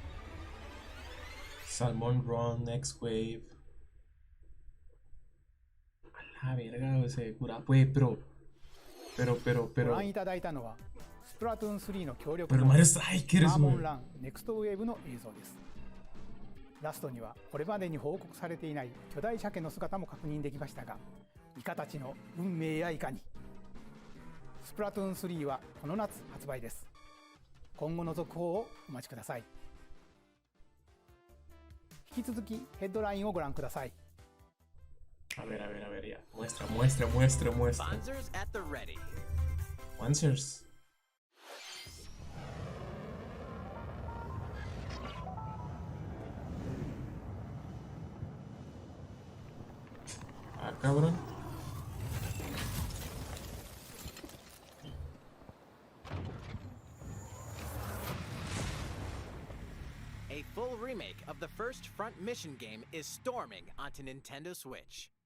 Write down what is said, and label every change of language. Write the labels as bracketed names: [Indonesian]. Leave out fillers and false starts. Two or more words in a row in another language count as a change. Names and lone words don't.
[English] Salmon Run, Next Wave. [Spanish] A la verga, güey, se cura. Pues, pero. [Japanese] ご覧いただいたのはスプラトゥーン3の協力 [Spanish] Pero [Japanese] モー Mario ド Strikers, サーモン [Spanish] güey. [Japanese] ランネクストウェーブの映像です。ラストにはこれまでに報告されていない巨大鮭の姿も確認できましたが、イカたちの運命やいかに。スプラトゥーン3はこの夏発売です。今後の続報をお待ちください。引き続きヘッドラインをご覧ください。 [Spanish] A ver, ya. Muestra. [English] Sponsors at the ready. [Spanish] Answers. Ah, cabrón. [English] A full remake of the first Front Mission game is storming onto Nintendo Switch.